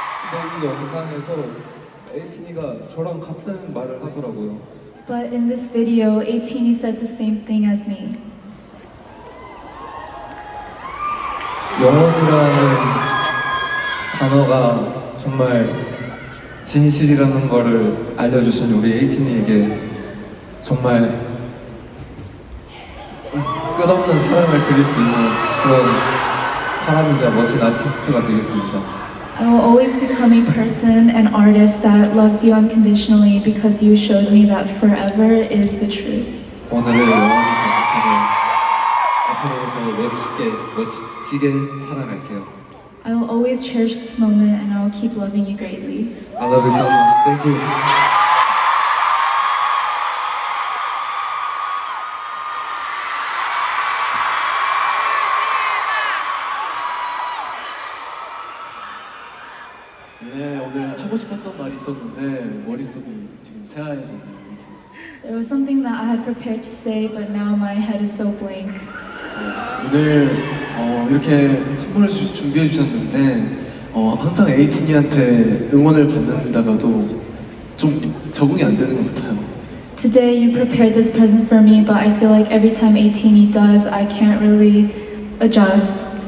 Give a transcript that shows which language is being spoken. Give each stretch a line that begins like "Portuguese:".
Korean: 근데 이 영상에서 에이틴이가 저랑 같은 말을 하더라고요.
English: But in this video, ATEENy said the same thing as me.
Korean: 영원이라는 단어가 정말 진실이라는 거를 알려주신 우리 에이틴이에게 정말 끝없는 사랑을 드릴 수 있는 그런 사람이자 멋진 아티스트가 되겠습니다.
English: I will always become a person, an artist that loves you unconditionally because you showed me that forever is the truth.
Korean: 오늘을 영원히 간직하며 앞으로 더 멋지게 사랑할게요.
English: I will always cherish this moment and I will keep loving you greatly. I love you so much. Thank you.
Korean: 네, 오늘 하고 싶었던 말이 있었는데 머릿속이 지금 새하얘졌네요.
English: There was something that I had prepared to say, but now my head is so blank.
Korean: 오늘 이렇게 선물을 준비해 주셨는데 항상 에이틴이한테 응원을 받는다가도 좀 적응이 안 되는 것 같아요.
English: Today you prepared this present for me, but I feel like every time ATEENy does, I can't really adjust.